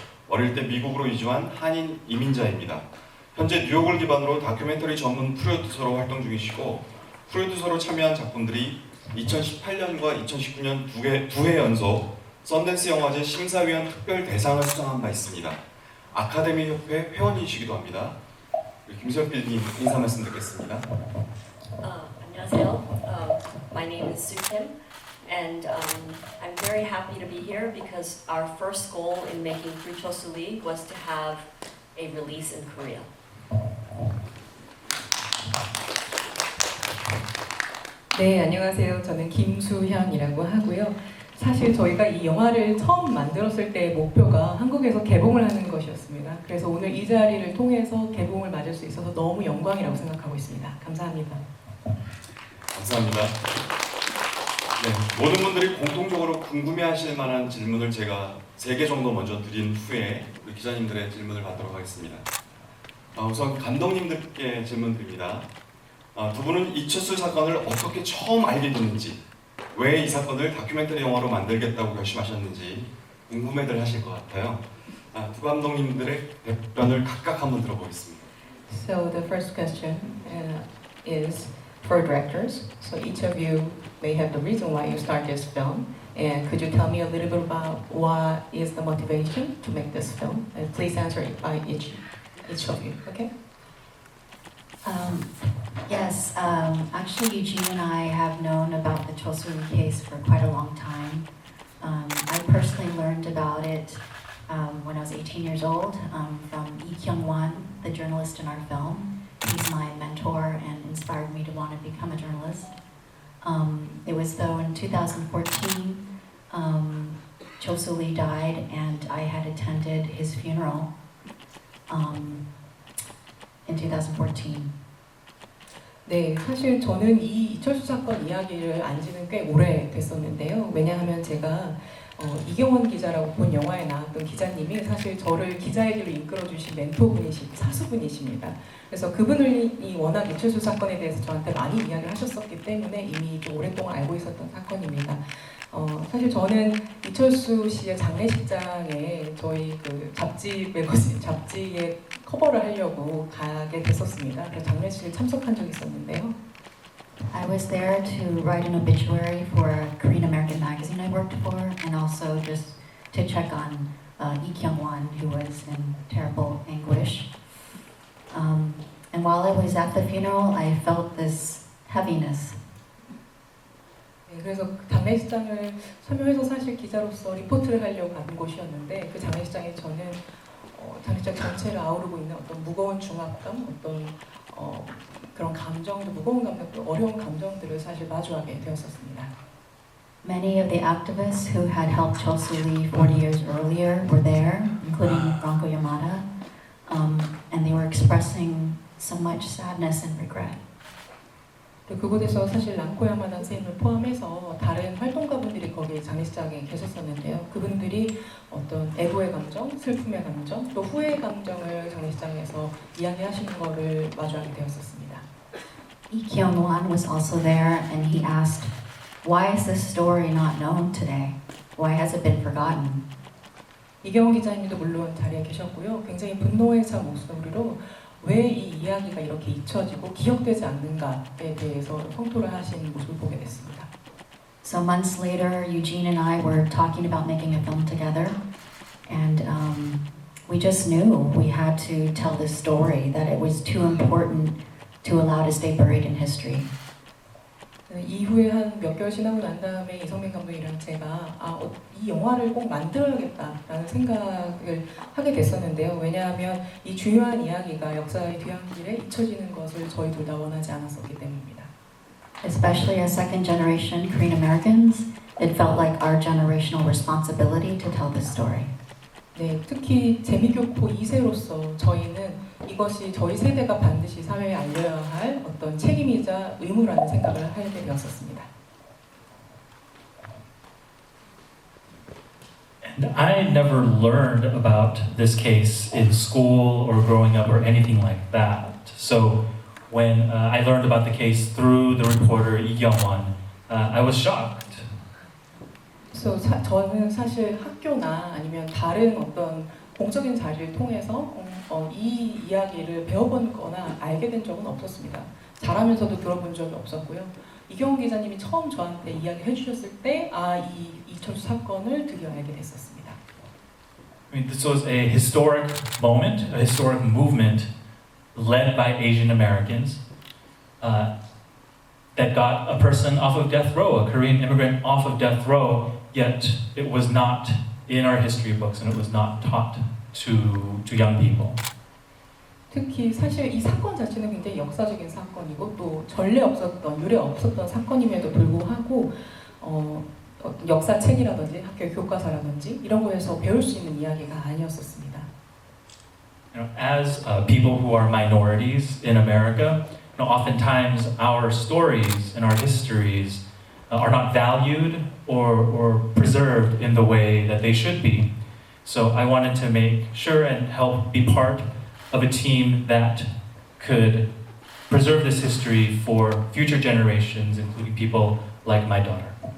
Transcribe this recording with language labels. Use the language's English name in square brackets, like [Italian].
[Korean] 어릴 때 미국으로 이주한 한인 이민자입니다. 현재 뉴욕을 기반으로 다큐멘터리 전문 프로듀서로 활동 중이시고 프로듀서로 참여한 작품들이 2018년과 2019년 두 해 연속 썬댄스 영화제 심사위원 특별 대상을 수상한 바 있습니다. 아카데미 협회 회원이시기도 합니다. 김수현 PD님 인사 말씀 듣겠습니다. 안녕하세요. [English] My name is Soo Kim, and I'm very happy to be here because our first goal in making Free Chol-Soo Lee was to have a release in Korea. [Korean] 네, 안녕하세요. 저는 김수현이라고 하고요. 사실 저희가 이 영화를 처음 만들었을 때의 목표가 한국에서 개봉을 하는 것이었습니다. 그래서 오늘 이 자리를 통해서 개봉을 맞을 수 있어서 너무 영광이라고 생각하고 있습니다. 감사합니다. 감사합니다. 네, 모든 분들이 공통적으로 궁금해하실 만한 질문을 제가 3개 정도 먼저 드린 후에 우리 기자님들의 질문을 받도록 하겠습니다. 우선 감독님들께 질문 드립니다. 두 분은 이철수 사건을 어떻게 처음 알게 됐는지, 왜 이 사건을 다큐멘터리 영화로 만들겠다고 결심하셨는지 궁금해들 하실 것 같아요. 두 감독님들의 답변을 각각 한번 들어보겠습니다. [English] So the first question is for directors. So each of you may have the reason why you start this film. And could you tell me a little bit about what is the motivation to make this film? And please answer it by each of you, okay? Yes, actually Eugene and I have known about the Chol Soo-lee case for quite a long time. I personally learned about it when I was 18 years old from Lee Kyung-won, the journalist in our film. He's my mentor and inspired me to want to become a journalist. It was though in 2014, Chol Soo-lee died and I had attended his funeral in 2014. [Korean] 네, 사실 저는 이 이철수 사건 이야기를 안 지는 꽤 오래 됐었는데요. 왜냐하면 제가 이경원 기자라고 본 영화에 나왔던 기자님이 사실 저를 기자의 길로 이끌어주신 멘토분이시고 사수분이십니다. 그래서 그분이 워낙 이철수 사건에 대해서 저한테 많이 이야기를 하셨었기 때문에 이미 좀 오랫동안 알고 있었던 사건입니다. 사실 저는 이철수 씨의 장례식장에 저희 그 잡지 매거진 잡지에 커버를 하려고 가게 됐었습니다. 그래서 장례식에 참석한 적이 있었는데요. [English] I was there to write an obituary for a Korean American magazine I worked for, and also just to check on Lee Kyung-won, who was in terrible anguish. And while I was at the funeral, I felt this heaviness. [Korean] 네, 그래서 장례식장을 참여해서 사실 기자로서 리포트를 하려고 간 곳이었는데 그 장례식장에 저는 장례식장 전체를 아우르고 있는 어떤 무거운 중압감, 어떤 그런 감정도 무거운 감정도 어려운 감정들을 사실 마주하게 되었었습니다. [English] Many of the activists who had helped Chol Soo-lee 40 years earlier were there, including Ranko Yamada, and they were expressing so much sadness and regret. [Korean] 그곳에서 사실 랑코 야마다 선생님을 포함해서 다른 활동가분들이 거기 장례식장에 계셨었는데요. 그분들이 어떤 애도의 감정, 슬픔의 감정, 또 후회의 감정을 장례식장에서 이야기하시는 것을 마주하게 되었었습니다. [English] Lee Kyung-won was also there, and he asked, "Why is this story not known today? Why has it been forgotten?" [Korean] 이경원 기자님도 물론 자리에 계셨고요. 굉장히 분노에 찬 목소리로 왜 이 이야기가 이렇게 잊혀지고 기억되지 않는가에 대해서 성토를 하신 모습을 보게 됐습니다. [English] So months later, Eugene and I were talking about making a film together, and we just knew we had to tell this story, that it was too important to allow to stay buried in history. [Korean] 이후에 한 몇 개월 지나고 난 다음에 이성민 감독이랑 제가 이 영화를 꼭 만들어야겠다라는 생각을 하게 됐었는데요. 왜냐하면 이 중요한 이야기가 역사의 뒤안길에 잊혀지는 것을 저희 둘 다 원하지 않았었기 때문입니다. [English] Especially as second generation Korean Americans, it felt like our generational responsibility to tell this story. [Korean] 네, 특히 재미교포 2세로서 저희는 이것이 저희 세대가 반드시 사회에 알려야 할 어떤 책임이자 의무라는 생각을 하게 되었었습니다. [English] And I never learned about this case in school or growing up or anything like that. So when I learned about the case through the reporter Lee Kyung-won, I was shocked. [Korean] 그래서 저는 사실 학교나 아니면 다른 어떤 공적인 자리를 통해서 이 이야기를 배워보거나 알게 된 적은 없었습니다. 자라면서도 들어본 적이 없었고요. 이경훈 기자님이 처음 저한테 이야기해 주셨을 때 이 이철수 사건을 드디어 알게 됐었습니다. [English] I mean, this was a historic moment, a historic movement led by Asian Americans that got a person off of death row, a Korean immigrant off of death row, yet it was not in our history books and it was not taught to young people. [Korean] 특히 사실 이 사건 자체는 굉장히 역사적인 사건이고 또 전례 없었던, 유례 없었던 사건임에도 불구하고 역사책이라든지 학교 교과서라든지 이런 거에서 배울 수 있는 이야기가 아니었었습니다. [English] You know, as people who are minorities in America, you know, oftentimes our stories and our histories are not valued or preserved in the way that they should be. So I wanted to make sure and help be part of a team that could preserve this history for future generations, including people like my daughter.